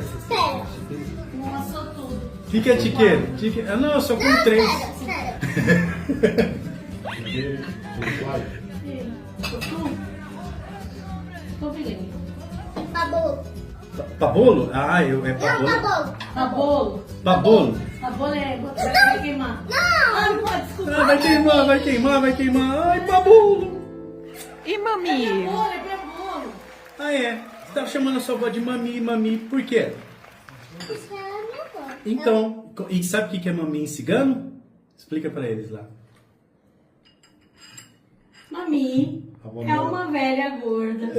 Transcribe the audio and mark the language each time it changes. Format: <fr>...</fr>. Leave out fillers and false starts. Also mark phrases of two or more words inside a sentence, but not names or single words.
<pt>Espera. Nossa, tudo. O que é chiqueiro? Ah, não, eu só com 3. Espera. Porque não vai. Tô virando. Babolo. Pabolo? Ah, é Não, pabolo. babolo. Babolo. Pabolo. Babolo vai queimar. Não. Ah, não pode, desculpa. Ah, vai queimar. Ai, pabolo. E mami? Babolo, é babolo. Ah, é. Você tava chamando a sua avó de mami. Por quê? Isso é a minha avó. Então, e sabe o que é mami em cigano? Explica pra eles lá. Mami é uma velha gorda.</pt>